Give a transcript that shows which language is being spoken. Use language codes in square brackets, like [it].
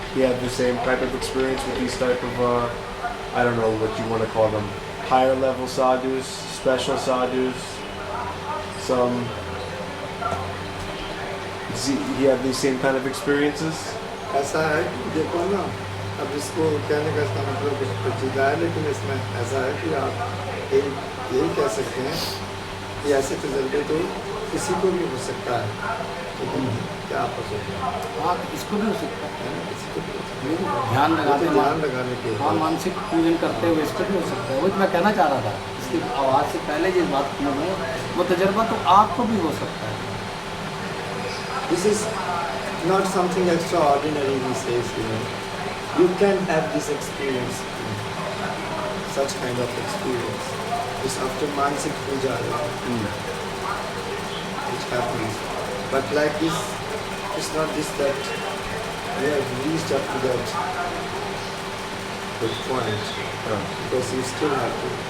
[en] He had the same type of experience with these type of I don't know what you want to call them, higher level sadhus, special sadhus. Some he had these same kind of experiences. [hi] ऐसा है कि देखो ना, अब इसको कहने का इसका मतलब कुछ पेचीदा है, लेकिन इसमें ऐसा है कि आप यही कह सकते हैं कि ऐसे तजर्बे तो किसी को भी हो सकता है, लेकिन क्या आप हो सकते हैं? हाँ, इसको भी हो सकता है, किसी को भी हो सकता है। ध्यान लगाने के हाँ, मानसिक पूजन करते हुए इसको भी हो सकता है। वही तो मैं कहना चाह रहा था, इसकी आवाज़ से पहले जिस बात में वो तजर्बा तो आपको भी हो सकता है। [en] This is not something extraordinary, he says, you know. You can have this experience, such kind of experience. It's after Mansik Puja, which happens. But like this, it's not this that we have reached up to that point, because you still have to.